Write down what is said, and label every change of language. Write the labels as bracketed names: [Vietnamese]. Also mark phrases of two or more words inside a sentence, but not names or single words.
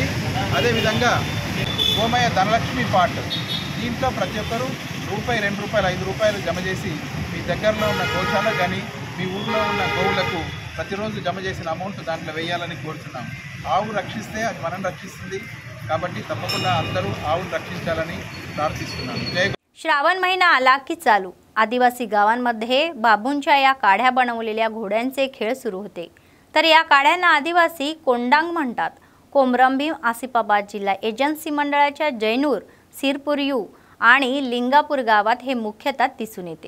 [Telugu] అదేవిధంగా గోమయ ధనలక్ష్మి పార్ట్, దీంట్లో ప్రతి ఒక్కరూ రూపాయి, 2 రూపాయలు, 5 రూపాయలు జమ చేసి మీ దగ్గరలో ఉన్న గోశాల కానీ మీ ఊళ్ళో ఉన్న గోవులకు ప్రతిరోజు జమ చేసిన అమౌంట్ దాంట్లో వేయాలని కోరుతున్నాం. ఆవు రక్షిస్తే అది మనం రక్షిస్తుంది కాబట్టి తప్పకుండా అందరూ ఆవును రక్షించాలని ప్రార్థిస్తున్నాను. జై. [Marathi] श्रावण महिना आला की चालू आदिवासी गावांमध्ये बाबूंच्या या काढ्या बनवलेल्या घोड्यांचे खेळ सुरू होते. तर या काढ्यांना आदिवासी कोंडांग म्हणतात. कोमरंभीम आसिफाबाद जिल्हा एजन्सी मंडळाच्या जैनूर, सिरपुरयू आणि लिंगापूर गावात हे मुख्यतः दिसून येते.